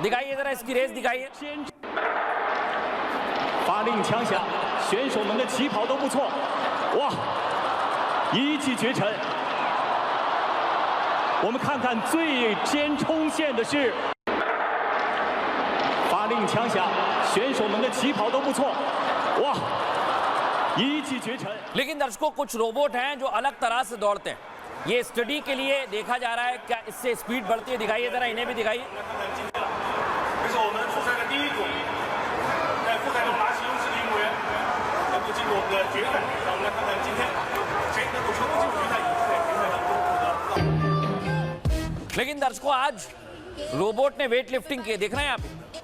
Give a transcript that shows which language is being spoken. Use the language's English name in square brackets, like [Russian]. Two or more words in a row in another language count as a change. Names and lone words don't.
[Hindi] दिखाइए जरा इसकी रेस दिखाइए। [Chinese] 发令枪响，选手们的起跑都不错，哇，一骑绝尘。我们看看最先冲线的是，发令枪响，选手们的起跑都不错，哇。 [Hindi] लेकिन दर्शकों, कुछ रोबोट हैं जो अलग तरह से दौड़ते हैं। ये स्टडी के लिए देखा जा रहा है क्या इससे स्पीड बढ़ती है। दिखाइए जरा, इन्हें भी दिखाइए। लेकिन दर्शकों, आज रोबोट ने [English] weight lifting [Hindi] की, देख रहे हैं आप।